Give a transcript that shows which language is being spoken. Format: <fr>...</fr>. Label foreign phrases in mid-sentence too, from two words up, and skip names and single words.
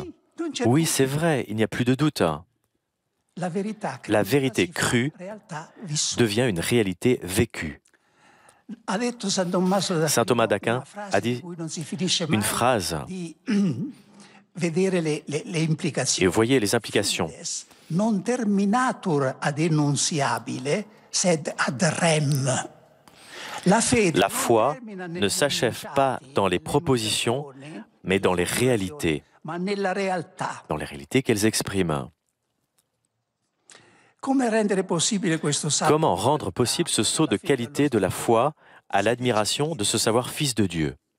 <fr>Oui, c'est vrai, il n'y a plus de doute. La vérité crue devient une réalité vécue. Saint Thomas d'Aquin a dit une phrase, et voyez les implications.</fr> <la>Non terminatur ad enunciabile, sed ad rem.</la> <fr>La foi ne s'achève pas dans les propositions, mais dans les réalités, qu'elles expriment. Comment rendre possible ce saut de qualité de la foi à l'admiration de se savoir fils de Dieu?</fr>